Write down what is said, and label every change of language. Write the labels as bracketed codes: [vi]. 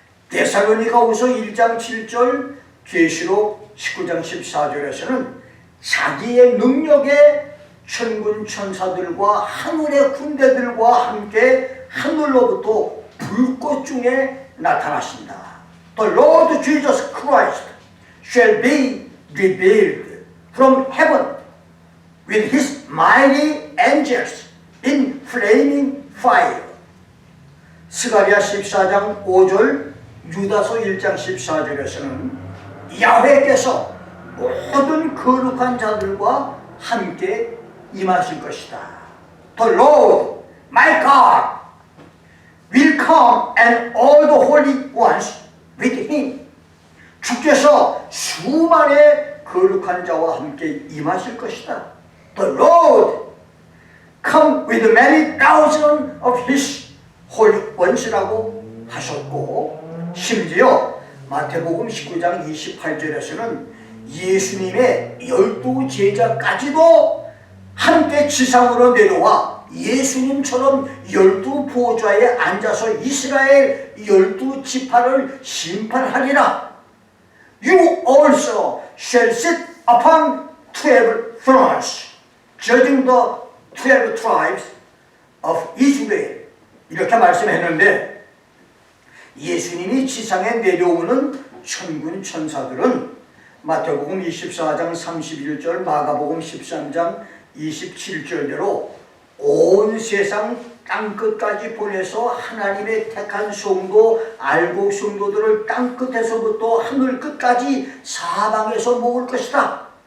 [ko] 데살로니가후서 1장 7절, 계시록 19장 14절에서는 자기의 능력에 천군 천사들과 하늘의 군대들과 함께 하늘로부터 불꽃 중에 나타나신다. [en] The Lord Jesus Christ shall be revealed from heaven with his mighty angels in flaming fire. [ko] 스가랴 14장 5절, 유다서 1장 14절에서는 야훼께서 모든 거룩한 자들과 함께 임하실 것이다. [en] The Lord, my God, will come and all the holy ones with him. [ko] 주께서 수만의 거룩한 자와 함께 임하실 것이다. [en] The Lord come with many thousands of his holy ones [ko] 라고 하셨고, 심지어 마태복음 19장 28절에서는 예수님의 12 제자까지도 함께 지상으로 내려와 예수님처럼 12 보좌에 앉아서 이스라엘 12 지파를 심판하리라. [en] You also shall sit upon 12 thrones, judging the 12 tribes of Israel. [ko] 이렇게 말씀했는데, 예수님이 지상에 내려오는 천군 천사들은 마태복음 24장 31절, 마가복음 13장 27절대로 온 세상 땅끝까지 보내서 하나님의 택한 성도, 알곡 성도들을 땅끝에서부터 하늘끝까지 사방에서 모을 것이다.